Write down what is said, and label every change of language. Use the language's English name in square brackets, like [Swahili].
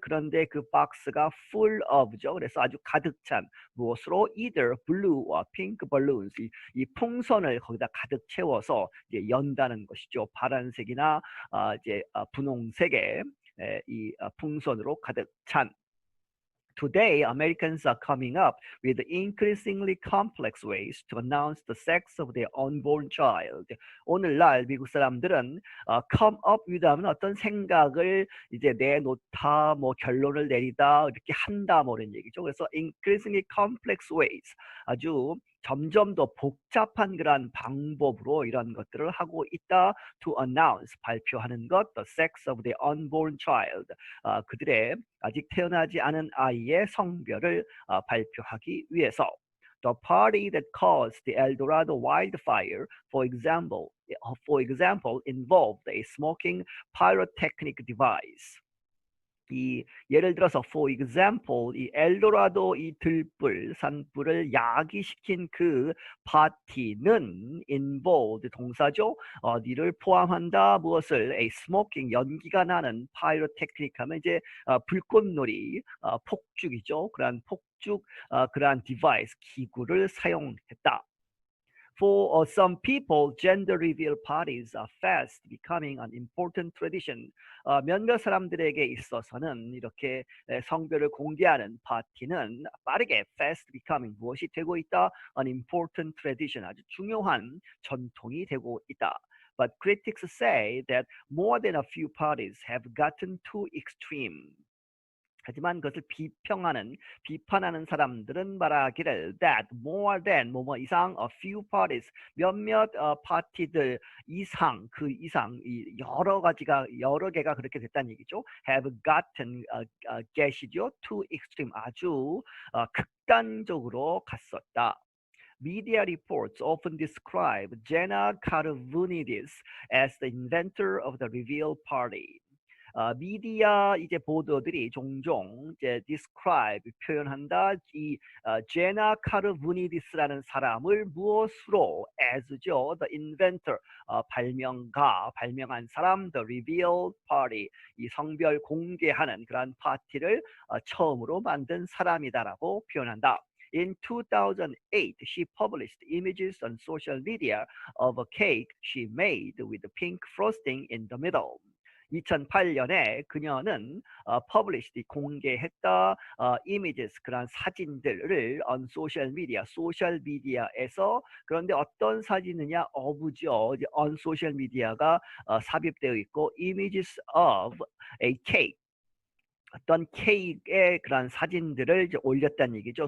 [Korean] 그런데 그 박스가 full of죠. 그래서 아주 가득 찬 무엇으로? [English] either blue or pink balloons, [Korean] 이 풍선을 거기다 가득 채워서 이제 연다는 것이죠. 파란색이나 이제 분홍색의 이 풍선으로 가득 찬. [English] Today, Americans are coming up with increasingly complex ways to announce the sex of their unborn child. [Korean] 오늘날 미국 사람들은 [English] come up with [Korean] 하면 어떤 생각을 이제 내놓다, 뭐 결론을 내리다, 이렇게 한다, 뭐 이런 얘기죠. 그래서 [English] increasingly complex ways, [Korean] 아주 점점 더 복잡한 그런 방법으로 이런 것들을 하고 있다. [English] To announce, [Korean] 발표하는 것, [English] the sex of the unborn child, [Korean] 그들의 아직 태어나지 않은 아이의 성별을 발표하기 위해서. [English] The party that caused the El Dorado wildfire, for example, involved a smoking pyrotechnic device. [Korean] 예를 들어서 [English] for example [Korean] 이 엘도라도 이 들불 산불을 야기시킨 그 파티는 involved 동사죠. 어디를 포함한다 무엇을 [English] a smoking [Korean] 연기가 나는 pyrotechnic 하면 이제 불꽃놀이 폭죽이죠. 그러한 폭죽 그러한 device 기구를 사용했다. [English] For some people, gender reveal parties are fast becoming an important tradition. [Korean] 몇몇 사람들에게 있어서는 이렇게 성별을 공개하는 파티는 빠르게 [English] fast becoming [Korean] 무엇이 되고 있다? [English] An important tradition [Korean] 아주 중요한 전통이 되고 있다. [English] But critics say that more than a few parties have gotten too extreme. [Korean] 하지만 그것을 비판하는 사람들은 말하기를 that [English] more than [Korean] 뭐뭐 이상 [English] a few parties [Korean] 몇몇 파티들 이상 그 이상 이 여러 개가 그렇게 됐다는 얘기죠. [English] have gotten [Korean] get이죠. [English] too extreme [Korean] 아주 극단적으로 갔었다. [English] Media reports often describe Jenna Karavanidis as the inventor of the reveal party. [Korean] 미디어 이제 보도들이 종종 이제 describe 표현한다 이 제나 카르브니디스라는 사람을 무엇으로 as죠 [English] the inventor [Korean] 발명한 사람 [English] the reveal party [Korean] 이 성별 공개하는 그러한 파티를 처음으로 만든 사람이다라고 표현한다. [English] In 2008, she published images on social media of a cake she made with pink frosting in the middle. [Korean] 2008년에 그녀는 published 공개했다 images 그런 사진들을 [English] on social [Korean] 미디어에서 그런데 어떤 사진이냐 of죠 [English] on social media [Korean] 가 삽입되어 있고 [English] images of a cake [Korean] 어떤 케이크의 그런 사진들을 이제 올렸다는 얘기죠.